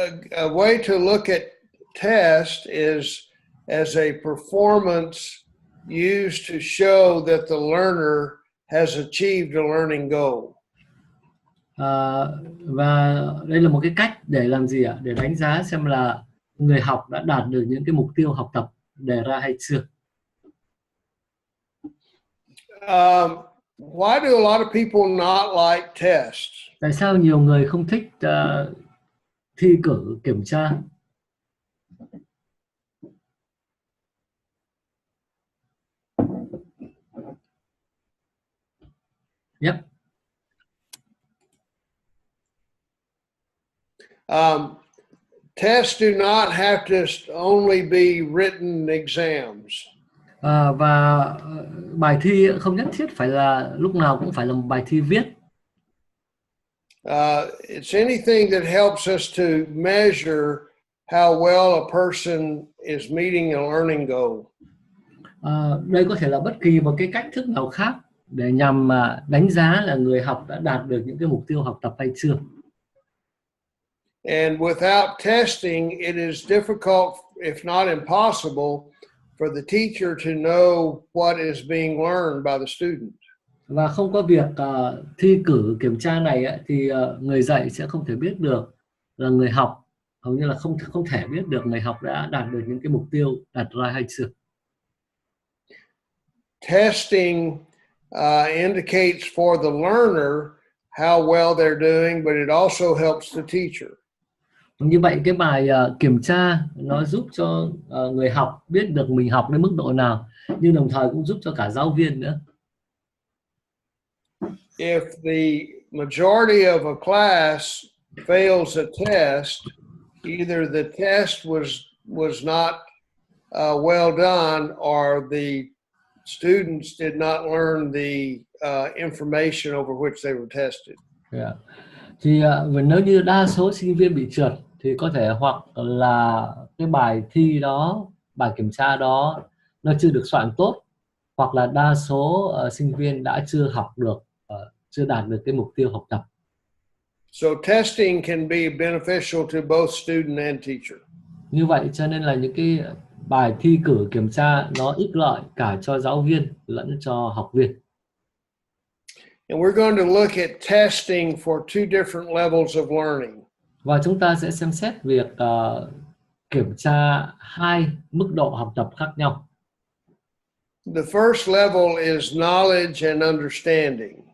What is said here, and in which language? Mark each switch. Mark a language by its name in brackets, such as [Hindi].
[English] A way to look at test is as a performance used to show that the learner has achieved a learning goal. [Vietnamese] Và đây là một cái cách để làm gì ạ? Để đánh giá xem là người học đã đạt được những cái mục tiêu học tập đề ra hay chưa. [English] Why do a lot of people not like tests? [Vietnamese] Tại sao nhiều người không thích thi cử, kiểm tra? [English] Yep. Tests do not have to only be written exams. [Vietnamese] Và bài thi không nhất thiết phải là lúc nào cũng phải là một bài thi viết. [English] It's anything that helps us to measure how well a person is meeting a learning goal. [Vietnamese] Đây có thể là bất kỳ một cái cách thức nào khác để nhằm đánh giá là người học đã đạt được những cái mục tiêu học tập hay chưa. [English] And without testing, it is difficult, if not impossible, for the teacher to know what is being learned by the student. [Vietnamese] Và không có việc thi cử kiểm tra này ấy, thì người dạy sẽ không thể biết được là người học, hầu như là không thể biết được người học đã đạt được những cái mục tiêu đặt ra hay chưa. [English] Testing indicates for the learner how well they're doing, but it also helps the teacher. [Vietnamese] Như vậy cái bài kiểm tra nó giúp cho người học biết được mình học đến mức độ nào, nhưng đồng thời cũng giúp cho cả giáo viên nữa. [English] If the majority of a class fails a test, either the test was not well done, or the students did not learn the information over which they were tested. Yeah. [Vietnamese] Thì nếu như đa số sinh viên bị trượt thì có thể hoặc là cái bài thi đó, bài kiểm tra đó nó chưa được soạn tốt, hoặc là đa số sinh viên đã chưa học được, chưa đạt được cái mục tiêu học tập. [English] So testing can be beneficial to both student and teacher. [Vietnamese] Như vậy cho nên là những cái bài thi cử kiểm tra nó ích lợi cả cho giáo viên lẫn cho học viên. [English] And we're going to look at testing for two different levels of learning. [Vietnamese] Và chúng ta sẽ xem xét việc kiểm tra hai mức độ học tập khác nhau. [English] The first level is knowledge and understanding.